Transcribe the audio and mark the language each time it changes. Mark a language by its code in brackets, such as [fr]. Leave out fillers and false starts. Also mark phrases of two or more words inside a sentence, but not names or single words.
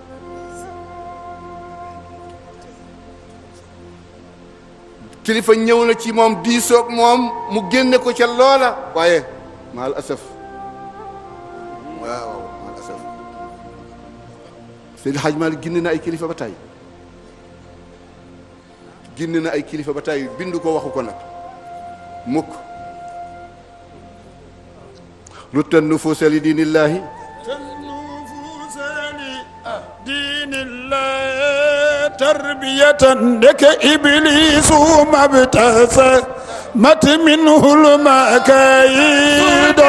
[wo] kilifa ñëw na ci moom diisoog moom mu génne ko ca loola waaye [ar] مع الأسف [wo] waaw [ar] مع الأسف [wo] Seydi Hadj Malick génne na ay kilifa ba tey bindu ko waxu ko nag mukk. [ar] رت النفوس لدين الله تربية لك إبليس ما ابتسمت منه المكايد.